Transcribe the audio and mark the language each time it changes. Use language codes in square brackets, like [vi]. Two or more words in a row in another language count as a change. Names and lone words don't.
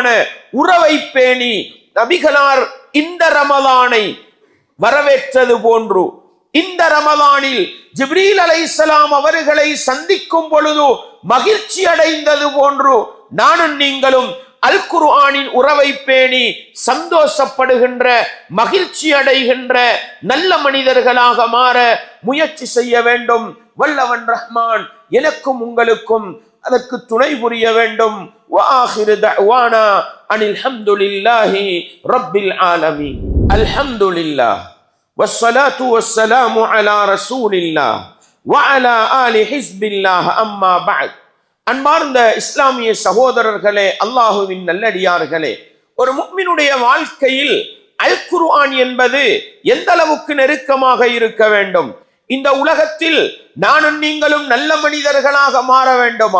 [ta] உறவை பேணி நபிகளார் இந்த ரமலானை வரவேற்றது போன்று, இந்த ரமலானில் ஜிப்ரீல் அலைஹிஸ்ஸலாம் அவர்களை சந்திக்கும் பொழுது மகிழ்ச்சி அடைந்தது போன்று நானும் நீங்களும் அல் குர்ஆனின் உறவை பேணி சந்தோஷப்படுகின்ற, மகிழ்ச்சி அடைகின்ற நல்ல மனிதர்களாக மாற முயற்சி செய்ய வேண்டும். வல்லவன் ரஹ்மான் எனக்கும் உங்களுக்கும் அதற்கு துணை புரிய வேண்டும். [ar] وآخر دعوانا أن الحمد لله رب العالمين. الحمد لله والصلاة والسلام على رسول الله وعلى آل حزب الله. أما بعد. [ta] அன்பார்ந்த இஸ்லாமிய சகோதரர்களே, அல்லாஹுவின் நல்லடியார்களே, ஒரு முஃமினுடைய வாழ்க்கையில் அல் குர்ஆன் என்பது எந்த அளவுக்கு நெருக்கமாக இருக்க வேண்டும்? இந்த உலகத்தில் நானும் நீங்களும் நல்ல மனிதர்களாக மாற வேண்டுமா?